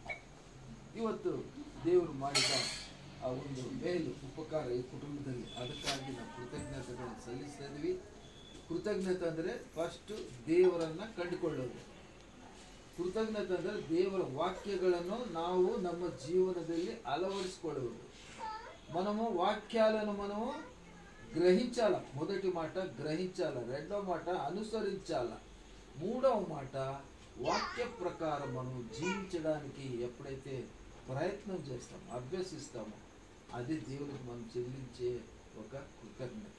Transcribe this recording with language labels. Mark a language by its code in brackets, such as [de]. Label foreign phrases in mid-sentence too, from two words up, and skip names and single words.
[kn] ಇವತ್ತು ದೇವರು ಮಾಡಿದ ಆ ಒಂದು ಮೇಲು ಉಪಕಾರ ಈ ಕುಟುಂಬದಲ್ಲಿ, ಅದಕ್ಕಾಗಿ ನಾವು ಕೃತಜ್ಞತೆಗಳನ್ನು ಸಲ್ಲಿಸ್ತಾ ಇದ್ವಿ. ಕೃತಜ್ಞತೆ ಅಂದರೆ ಫಸ್ಟು ದೇವರನ್ನು ಕಂಡುಕೊಳ್ಳೋದು. ಕೃತಜ್ಞತೆ ಅಂದರೆ ದೇವರ వాక్యಗಳನ್ನು ನಾವು ನಮ್ಮ జీవనದಲ್ಲಿ అలవరుచుకోవడం. [te] మనము వాక్యాలను మనము గ్రహించాల. మొదటి మాట గ్రహించాల, రెండవ మాట అనుసరించాల, మూడవ మాట వాక్య ప్రకారం మనం జీవించడానికి ఎప్పుడైతే ప్రయత్నం చేస్తామో, అభ్యసిస్తామో, అది దేవుడికి మనం చెల్లించే ఒక కృతజ్ఞత.